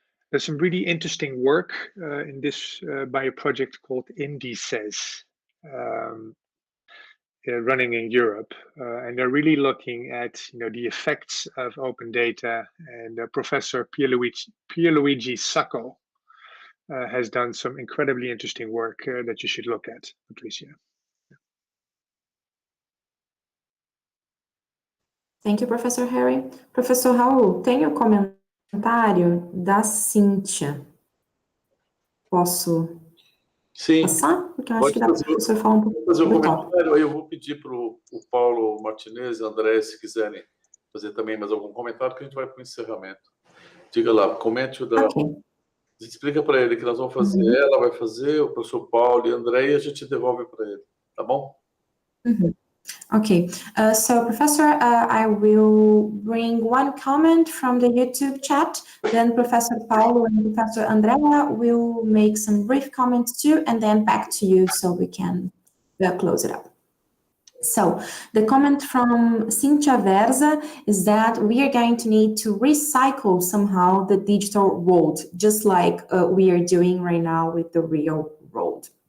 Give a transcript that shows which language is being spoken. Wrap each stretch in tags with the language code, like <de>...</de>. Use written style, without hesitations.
<en>There's some really interesting work in this by a project called Indices, running in Europe, and they're really looking at the effects of open data. And Professor Pierluigi Sacco has done some incredibly interesting work that you should look at, Patricia. Thank you, Professor Harry.</en> <pt>Professor Raul, tem o comentário da Cíntia. Posso passar? Porque eu acho que dá para o professor falar um pouco fazer um do comentário. Aí eu vou pedir para o Paulo Martinez e Andrea, se quiserem fazer também mais algum comentário, que a gente vai para o encerramento. Diga lá, comente o da... Okay. Explica para ele que nós vamos fazer, ela vai fazer, o professor Paulo e Andrea, e a gente devolve para ele, tá bom?</pt> <en>Okay, so Professor, I will bring one comment from the YouTube chat, then Professor Paulo and Professor Andrea will make some brief comments too, and then back to you so we can close it up. So the comment from Cynthia Verza is that we are going to need to recycle somehow the digital world, just like we are doing right now with the real world.</en>